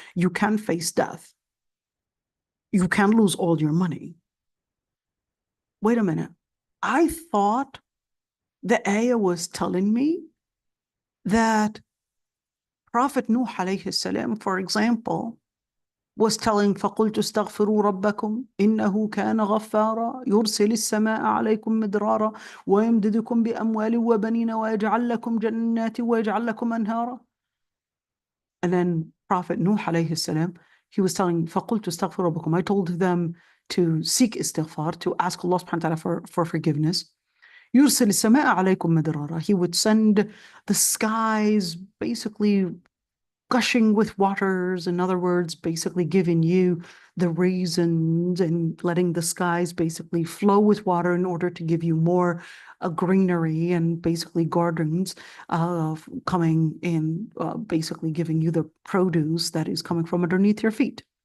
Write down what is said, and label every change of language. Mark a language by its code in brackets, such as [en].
[en] You can face death. You can lose all your money. Wait a minute. I thought the ayah was telling [ar] me that Prophet Nuh alayhi salam, for example, was telling فَقُلْتُ اسْتَغْفِرُوا رَبَّكُمْ إِنَّهُ كَانَ غَفَّارًا يُرْسِلِ السَّمَاءَ عَلَيْكُمْ مِدْرَارًا وَيَمْدِدُكُمْ بِأَمْوَالٍ وَبَنِينَ وَيَجْعَلْ لَكُمْ جَنَّاتٍ وَيَجْعَلْ لَكُمْ أَنْهَارًا. [en] And then Prophet Nuh alayhi salam, he was telling [ar] فَقُلْتُ اسْتَغْفِرُوا رَبَّكُمْ, [en] I told them to seek istighfar, to ask Allah subhanahu wa ta'ala for forgiveness. [ar] يُرْسِلِ السَّمَاءَ عَلَيْكُمْ مِدْرَارًا, [en] he would send the skies basically gushing with waters, in other words, basically giving you the raisins and letting the skies basically flow with water in order to give you more greenery and basically gardens coming in, basically giving you the produce that is coming from underneath your feet.